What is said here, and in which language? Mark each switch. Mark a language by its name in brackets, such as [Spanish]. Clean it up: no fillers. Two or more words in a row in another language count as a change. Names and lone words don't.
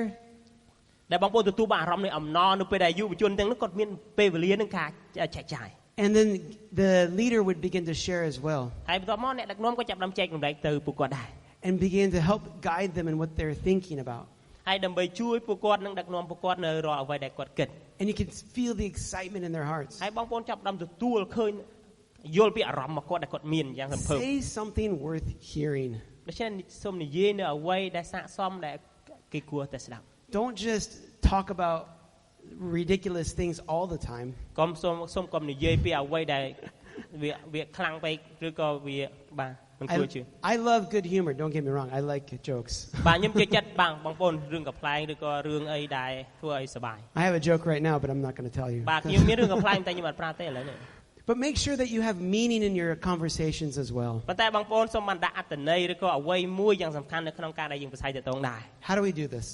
[Khmer] ដែលបងប្អូនទទួលបានអារម្មណ៍នៃអំណរនៅពេលដែលយុវជនទាំងនោះគាត់មានពេលវេលានឹងការចែកចាយ [English] And then the leader would begin to share as well. [Khmer] ហើយបន្ទាប់មកអ្នកដឹកនាំក៏ចាប់ផ្ដើមចែករំលែកទៅពួកគាត់ដែរ [English] And begin to help guide them in what they're thinking about. [Khmer] ហើយដើម្បីជួយពួកគាត់នឹងដឹកនាំពួកគាត់នៅរាល់អ្វីដែលគាត់គិត [English] And you can feel the excitement in their hearts. [Khmer] ហើយបងប្អូនចាប់ផ្ដើមទទួលឃើញយល់ពីអារម្មណ៍របស់គាត់ដែលគាត់មានយ៉ាងរំភើប [English] Say something worth hearing. [Khmer] ដូច្នេះសូមនិយាយនៅអ្វីដែលស័ក្តិសមដែលគេគួរតែស្ដាប់ [English] Don't just talk about ridiculous things all the time. [Khmer] សូមកុំនិយាយពីអ្វីដែលវាខ្លាំងពេកឬក៏វាបាទ [English] I love good humor. Don't get me wrong. I like jokes. I have a joke right now, but I'm not going to tell you. But make sure that you have meaning in your conversations as well. How do we do this?